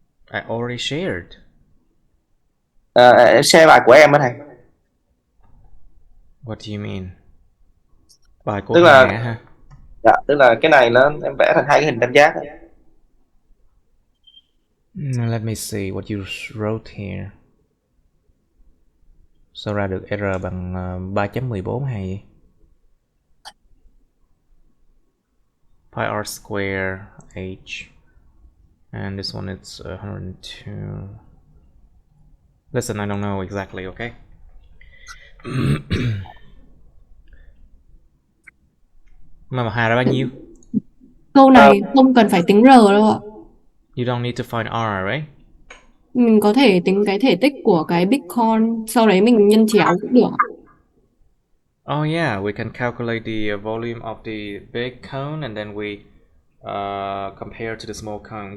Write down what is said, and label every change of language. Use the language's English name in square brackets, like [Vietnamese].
[English] I already shared. [Vietnamese] Em share bài của em á thầy. [English] What do you mean? [Vietnamese] Bài của Tức Hà là hả? dạ, tức là cái này nó em vẽ thành hai cái hình tam giác ấy. [English] Let me see what you wrote here. [Vietnamese] Sao ra được R bằng 3.14 hay gì? [English] Pi r square h, and this one it's 102. Listen, I don't know exactly, okay? [Vietnamese] Mà Hà ra bao nhiêu? Câu này không cần phải tính R đâu ạ. [English] You don't need to find R, right? [Vietnamese] Mình có thể tính cái thể tích của cái big con, sau đấy mình nhân chéo cũng được. [English] Oh yeah, we can calculate the volume of the big cone and then we compare to the small cone.